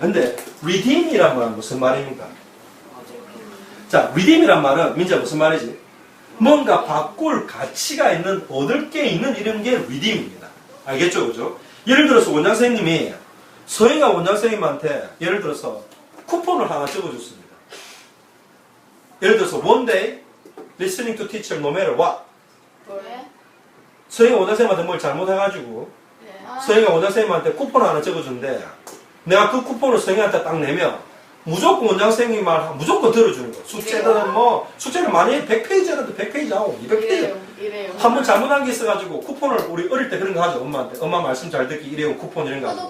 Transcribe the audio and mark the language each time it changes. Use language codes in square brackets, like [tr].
[ko] 근데 redeem이란 말은 무슨 말입니까? 자, redeem이란 말은 민지야 무슨 말이지? 뭔가 바꿀 가치가 있는, 얻을 게 있는 이런 게 redeem입니다. 알겠죠, 그죠? 예를 들어서 원장 선생님이 서희가 원장 선생님한테 예를 들어서 쿠폰을 하나 적어줬습니다. 예를 들어서 [en] one day listening to teacher no matter what. [ko] 왜? 서희가 원장 선생님한테 뭘 잘못해가지고 네. 서희가 원장 선생님한테 쿠폰을 하나 적어준대. 내가 그 쿠폰을 서희한테 딱 내면 무조건 원장 선생님 말 무조건 들어주는 거. 숙제들은 뭐 숙제를 많이 해 100페이지라도 100페이지 하고 200페이지. 이래요. 한 번 잘못한 게 있어가지고 쿠폰을 우리 어릴 때 그런 거 하죠. 엄마한테 엄마 말씀 잘 듣기 일회용 쿠폰 이런 거 하죠.